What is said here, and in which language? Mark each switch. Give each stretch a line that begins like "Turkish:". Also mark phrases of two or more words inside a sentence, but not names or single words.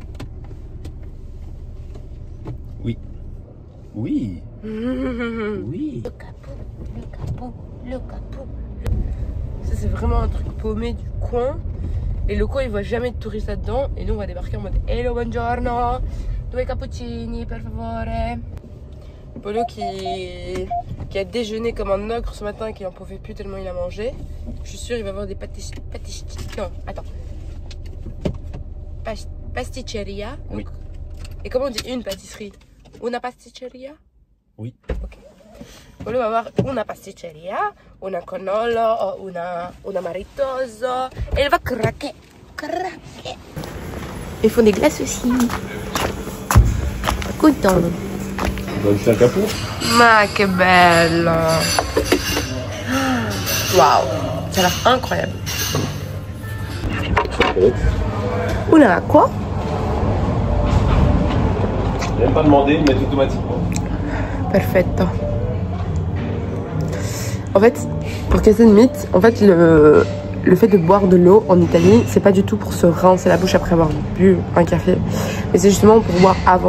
French: Oui. Oui. Oui. Le capot, le capot, le capot. Ça, c'est vraiment un truc paumé du coin. Les locaux, ils voient jamais de touristes là-dedans. Et nous, on va débarquer en mode hello,
Italian: buongiorno. 2 cappuccini, per favore.
French: Polo qui a déjeuné comme un ogre ce matin et qui n'en pouvait plus tellement il a mangé. Je suis sûre il va avoir des non, attends. Pasticceria. Oui. Et comment on dit une pâtisserie?
Italian: Una pasticceria?
French: Oui. Ok. Polo va avoir
Italian: una pasticceria, una cannolo, una maritoso.
French: Et elle va craquer. Craquer. Ils font des glaces aussi. Content. On va faire un capot.
Italian: Ma che bello.
French: Waouh, ça a l'air incroyable. Oula, quoi? J'ai même pas demandé, ils mettent automatiquement. Perfetto. En fait, pour casser une mythe, en fait le fait de boire de l'eau en Italie, c'est pas du tout pour se rincer la bouche après avoir bu un café, mais c'est justement pour boire avant.